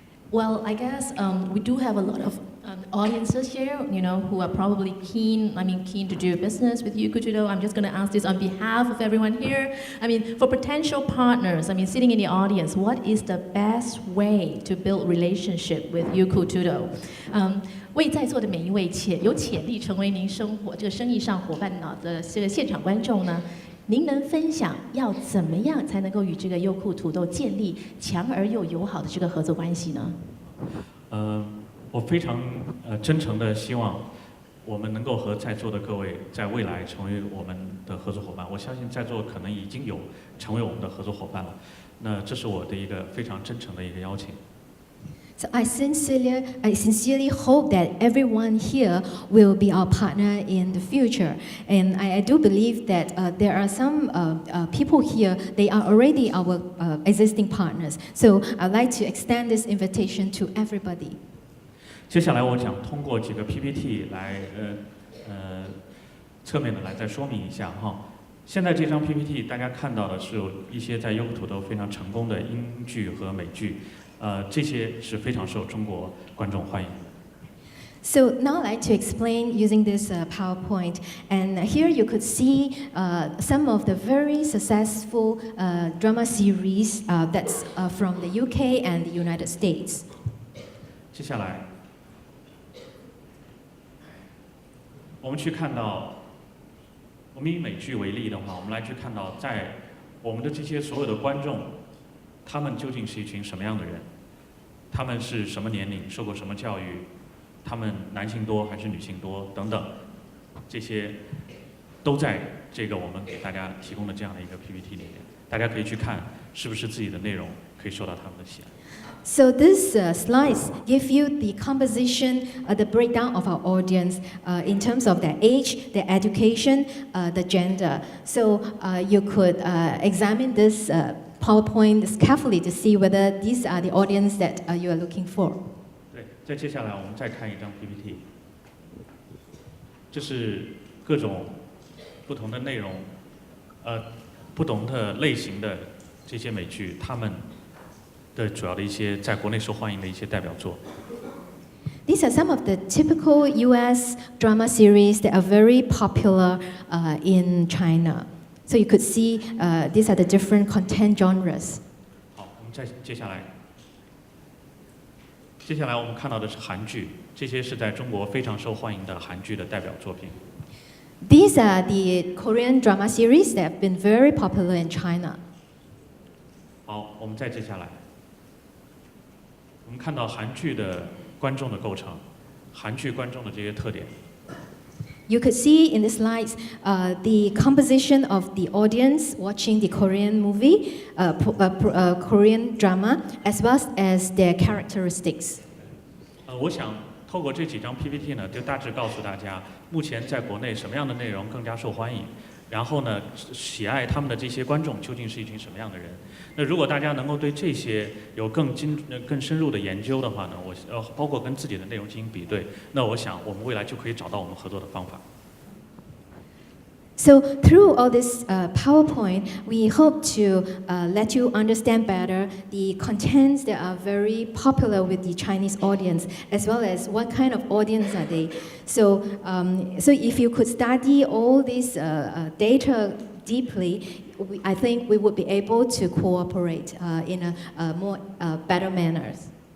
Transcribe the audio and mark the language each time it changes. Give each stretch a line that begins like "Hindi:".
English: Well, I guess we do have a lot of audiences here, who are probably keen to do business with Youku Tudou. I'm just going to ask this on behalf of everyone here. For potential partners, sitting in the audience, what is the best way to build relationship with Youku Tudou?
Chinese: 为在座的每一位有潜力成为您生意上伙伴的这个现场观众呢，您能分享要怎么样才能够与这个优酷土豆建立强而又友好的这个合作关系呢？我非常真诚的希望我们能够和在座的各位在未来成为我们的合作伙伴。我相信在座可能已经有成为我们的合作伙伴了。那这是我的一个非常真诚的一个邀请。
English: So I sincerely hope that everyone here will be our partner in the future. And I do believe that there are some people here, they are already our existing partners. So I'd like to extend this invitation to everybody.
Chinese: 接下来我想通过几个 PPT 来侧面的来再说明一下哈。现在这张 PPT 大家看到的是有一些在优酷土豆非常成功的英剧和美剧。这些是非常受中国观众欢迎的。
English: So now I'd like to explain using this PowerPoint, and here you could see some of the very successful drama series that's from the UK and the United States.
Chinese: 接下来，我们去看到，我们以美剧为例的话，我们来去看到，在我们的这些所有的观众。他们究竟是一群什么样的人？他们是什么年龄？受过什么教育？他们男性多还是女性多？等等，这些都在这个我们给大家提供的这样的一个 PPT 里面，大家可以去看是不是自己的内容可以受到他们的喜爱。
English: So these slides give you the composition, the breakdown of our audience in terms of their age, their education, the gender. So you could examine this PowerPoint carefully to see whether these are the audience that you are looking for.
Chinese: 对，再接下来我们再看一张 PPT， 这是各种不同的内容，不同的类型的这些美剧，他们的主要的一些在国内受欢迎的一些代表作。
English: These are some of the typical U.S. drama series that are very popular in China. So you could see these are the different content genres.
Chinese: 好，我们再接下来我们看到的是韩剧，这些是在中国非常受欢迎的韩剧的代表作品。
English: These are the Korean drama series that have been very popular in China.
Chinese: 好，我们再接下来，我们看到韩剧的观众的构成，韩剧观众的这些特点。
English: You could see in the slides the composition of the audience watching the Korean movie, Korean drama, as well as their characteristics.
Chinese: 我想透过这几张 PPT 呢，就大致告诉大家，目前在国内什么样的内容更加受欢迎，然后呢，喜爱他们的这些观众究竟是一群什么样的人。那如果大家能够对这些有更深入的研究的话呢，包括跟自己的内容进行比对，那我想我们未来就可以找到我们合作的方法。
English: So through all this PowerPoint, we hope to let you understand better the contents that are very popular with the Chinese audience, as well as what kind of audience are they. So if you could study all this data deeply, I think we would be able to cooperate in a more better manners.